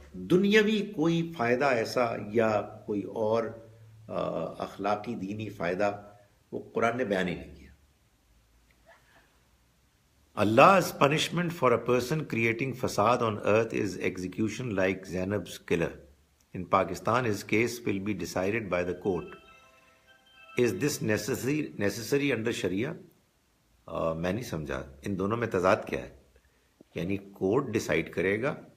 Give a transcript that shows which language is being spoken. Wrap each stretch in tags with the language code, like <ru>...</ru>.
<ur>دنیاوی کوئی فائدہ ایسا یا کوئی اور اخلاقی دینی فائدہ وہ قرآن نے بیان ہی نہیں کیا.</ur> <en>Allah's punishment for a person creating fasad on earth is execution like Zainab's killer. In Pakistan, his case will be decided by the court. Is this necessary under Sharia?</en> <ur>میں نہیں سمجھا ان دونوں میں تضاد کیا ہے. یعنی کورٹ ڈیسائیڈ کرے گا.</ur>